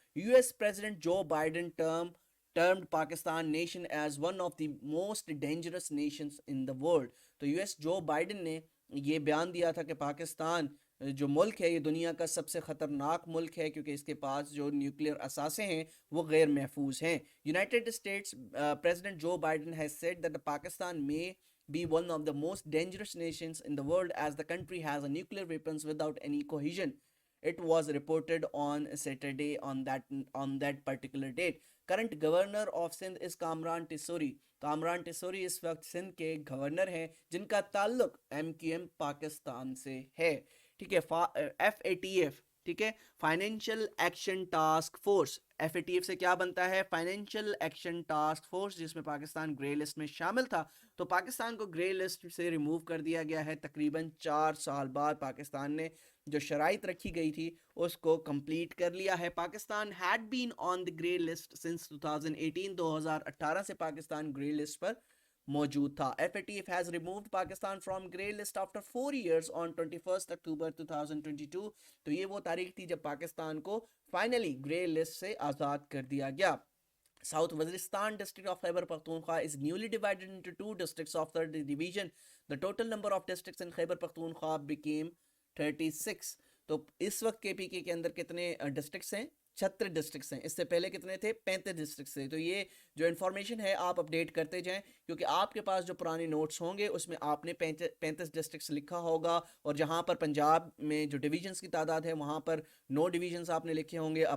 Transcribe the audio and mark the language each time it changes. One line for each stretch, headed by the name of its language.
English: U S president Joe Biden termed Pakistan nation as one of the most dangerous nations in the world.
Urdu: تو U S Joe Biden نے یہ بیان دیا تھا کہ پاکستان جو ملک ہے یہ دنیا کا سب سے خطرناک ملک ہے کیونکہ اس کے پاس جو نیوکلیئر اثاثے ہیں وہ غیر محفوظ ہیں.
English: United States president Joe Biden has said that Pakistan may be one of the most dangerous nations in the world as the country has a nuclear weapons without any cohesion. It was reported on Saturday on that particular date. Current governor of Sindh is Kamran Tisuri.
Urdu: Kamran Tessori اس وقت سندھ کے governor ہیں جن کا تعلق MQM Pakistan سے ہے. ٹھیک ہے, FATF, ٹھیک ہے, financial action task force. FATF سے کیا بنتا ہے؟ فائنینشیل ایکشن ٹاسک فورس, جس میں پاکستان گرے لسٹ میں شامل تھا. تو پاکستان کو گرے لسٹ سے ریموو کر دیا گیا ہے. تقریباً 4 سال بعد پاکستان نے جو شرائط رکھی گئی تھی اس کو کمپلیٹ کر لیا ہے.
English: Pakistan had been on the grey list since 2018.
Urdu: 2018 سے پاکستان گرے لسٹ پر موجود تھا.
English: FATF has removed Pakistan from grey list after 4 years on 21st October 2022.
Urdu: تو یہ وہ تاریخ تھی جب پاکستان کو فائنلی گرے لسٹ سے آزاد کر دیا گیا.
English: South Waziristan district of Khyber Pakhtunkhwa is newly divided into 2 districts of third division. The total number of districts in Khyber Pakhtunkhwa became 36.
Urdu: تو اس وقت KPK کے اندر کتنے ڈسٹرکٹس ہیں؟ 76 ڈسٹرکٹس ہیں. اس سے پہلے کتنے تھے؟ 35 ڈسٹرکٹس تھے. تو یہ جو انفارمیشن ہے آپ اپڈیٹ کرتے جائیں کیونکہ آپ کے پاس جو پرانے نوٹس ہوں گے اس میں آپ نے 35 ڈسٹرکٹس لکھا ہوگا, اور جہاں پر پنجاب میں جو ڈویژنس کی تعداد ہے وہاں پر 9 ڈویژنس آپ نے لکھے ہوں گے.